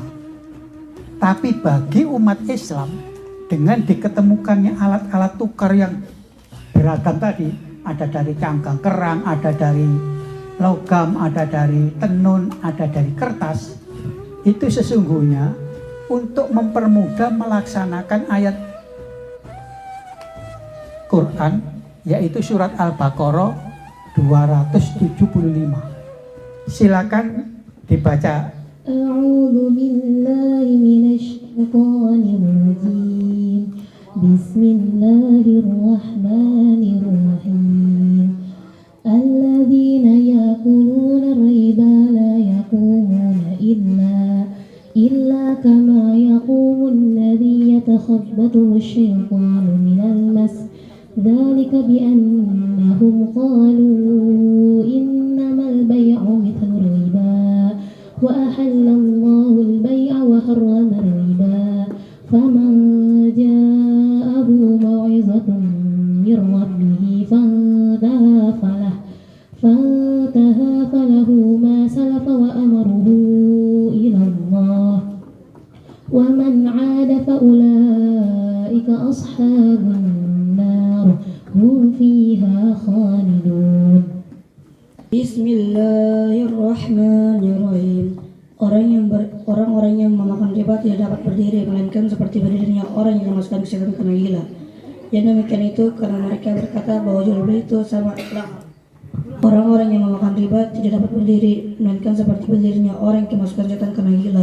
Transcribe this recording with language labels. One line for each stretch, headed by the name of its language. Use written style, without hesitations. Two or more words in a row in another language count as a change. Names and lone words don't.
Indonesian: Tapi bagi umat Islam, dengan diketemukannya alat-alat tukar yang beragam tadi, ada dari cangkang kerang, ada dari logam, ada dari tenun, ada dari kertas, itu sesungguhnya untuk mempermudah melaksanakan ayat Quran, yaitu surat Al-Baqarah 275. Silakan dibaca.
Arabic: أعوذ بالله من الشيطان الرجيم. بسم الله الرحمن الرحيم. الذين يأكلون الربا لا يقومون إلا كما يقوم الذي يتخبطه الشيطان من المس. ذلك بأنهم قالوا إنما البيع مثل الربا وأحل الله البيع وحرم الربا فمن جاءه موعظة من ربه فانتهى فله ما سلف وأمره إلى الله ومن عاد فأولئك أصحاب النار هم فيها خالدون. بسم الله الرحمن الرحيم.
Indonesian: Orang-orang yang memakan riba tidak dapat berdiri melainkan seperti berdirinya orang yang memasukkan kesehatan karena gila. Yang demikian itu karena mereka berkata bahwa jual beli itu sama. Orang-orang yang memakan riba tidak dapat berdiri melainkan seperti berdirinya orang yang memasukkan kesehatan karena gila.